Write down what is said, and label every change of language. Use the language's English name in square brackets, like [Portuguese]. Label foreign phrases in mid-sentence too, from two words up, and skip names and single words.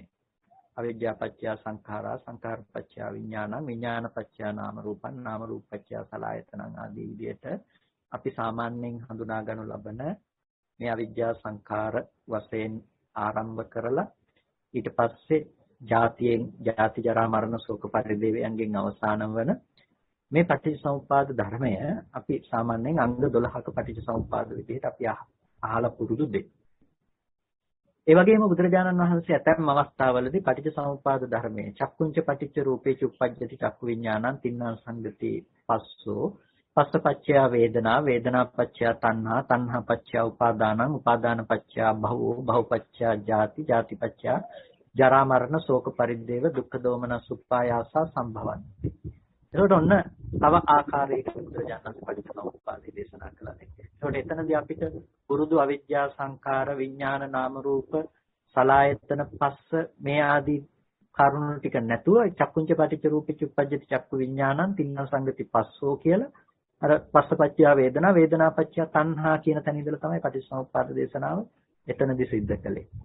[Pali] අවිද්‍යා පත්‍ය සංඛාරා සංඛාර පත්‍ය විඥානං විඥාන පත්‍ය නාම රූපං නාම රූප පත්‍ය සලආයතනං [Sinhala] ආදී විදිහට අපි සාමාන්‍යයෙන් හඳුනා ගනු ලබන මේ අවිද්‍යා සංඛාර වශයෙන් ආරම්භ කරලා ඊට පස්සේ ජාති ජරා මරණ ශෝක පරිදේවයන්ගෙන් අවසාන වන මේ පටිච්චසමුප්පාද ධර්මය අපි සාමාන්‍යයෙන් අංග 12ක පටිච්චසමුප්පාද විදිහට අපි අහලා පුරුදු දෙයක්. ඒ වගේම බුදුරජාණන් වහන්සේ ඇතැම් අවස්ථාවලදී පටිච්චසමුප්පාද ධර්මයේ [Pali] චක්කුංච පටිච්ච රූපේ චුප්පජ්ජති චක්කු විඥානං තින්නම් සංගති පස්සෝ පස්සපච්චය වේදනා වේදනාපච්චය තණ්හා තණ්හාපච්චය උපාදානං උපාදානපච්චය භවෝ භවපච්චය ජාති ජාතිපච්චය ජරා මරණ ශෝක පරිද්දේව දුක්ඛ දෝමනස් උප්පායාසා සම්භවಂತಿ. [Sinhala] ඒකට ඔන්න තව ආකාරයකට බුදුරජාණන් පටිච්චසමුප්පාදේ දේශනා කළා. ඒකට එතනදී අපිට පුරුදු අවිද්‍යා සංඛාර විඥාන නාම රූප සලආයතන පස්ස මේ ආදී කරුණු ටික නැතුව [Pali] චක්කුංච පටිච්ච රූපේ චුප්පජ්ජති චක්කු විඥානං තින්න සංගති පස්සෝ [Sinhala] කියලා අර [Pali] පස්සපච්චය වේදනා වේදනාපච්චය තණ්හා [Sinhala] කියන තැන ඉඳලා තමයි පටිච්චසමුප්පාද දේශනාව එතනදී සිද්ධ කළේ.